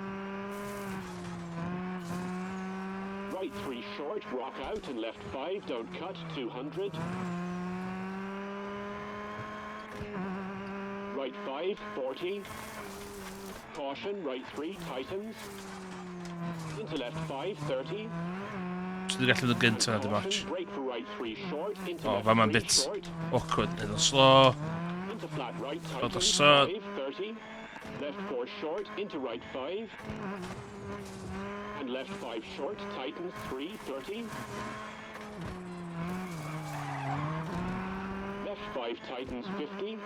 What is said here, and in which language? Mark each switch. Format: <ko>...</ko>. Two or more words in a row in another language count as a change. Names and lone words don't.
<en>Right 3 short, rock out, and left 5, don't cut, 200. Right 5, 40. Caution, right 3, tightens. Into left 5, 30.</en> <cy>So dwi'n gallu mynd gynta na dim</cy> <en>Caution,</en> <cy>ots.</cy> <en>brake for right 3 short, into Oh, left</en> <cy>fa ma'n</cy> <en>3 bit short. awkward.</en> <cy>Nid yn slow.</cy> <en>Into flat right, Got the tightens, shot. 5, 30. Left 4 short, into right 5. And left 5 short, tightens, 3, 30. Left 5 tightens, 50.</en>